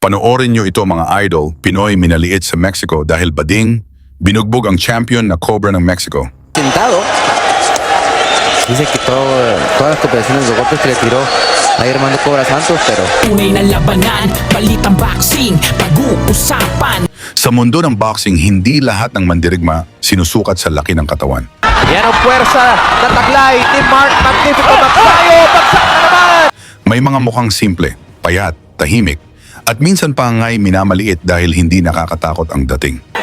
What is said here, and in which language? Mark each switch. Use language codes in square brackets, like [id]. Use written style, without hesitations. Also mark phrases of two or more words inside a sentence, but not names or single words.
[tl] Panoorin nyo ito mga idol, Pinoy minaliit sa Mexico dahil bading, binugbog ang champion na Cobra ng Mexico. [es] Sentado. Dice que todas las cooperaciones de golpes que le tiró ahí Armando Cobra Santos, pero... [tl] Tunay na labanan, balitang boxing, pag-uusapan. Sa mundo ng boxing, hindi lahat ng mandirigma sinusukat sa laki ng katawan. Yan ang puwersa na taglay ni Mark Magnifico Magsayo. Bagsak na naman! May mga mukhang simple, payat, tahimik, at minsan pa nga'y minamaliit dahil hindi nakakatakot ang dating.